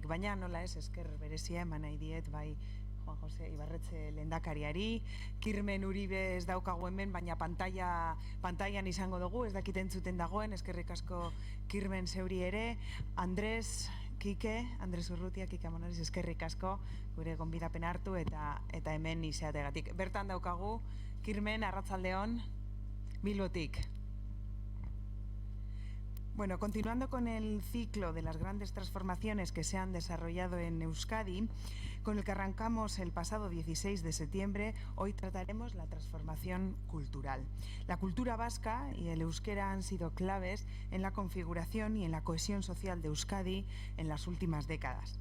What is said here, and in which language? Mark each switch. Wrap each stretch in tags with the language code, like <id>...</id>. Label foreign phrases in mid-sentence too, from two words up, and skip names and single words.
<eu>Baina nola ez, esker berezia eman nahi diet, bai Juan Jose Ibarretxe lehendakariari, Kirmen Uribe ez daukagu hemen, baina pantailan izango dugu, ez dakit entzuten dagoen, eskerrik asko Kirmen zeuri ere, Andres Urrutia, Kike Amonariz, eskerrik asko gure gonbidapen hartu eta hemen izateagatik. Bertan daukagu, Kirmen, arratsaldeon, Bilbotik.</eu> <es>Bueno, continuando con el ciclo de las grandes transformaciones que se han desarrollado en Euskadi, con el que arrancamos el pasado 16 de septiembre, hoy trataremos la transformación cultural. La cultura vasca y el euskera han sido claves en la configuración y en la cohesión social de Euskadi en las últimas décadas.</es>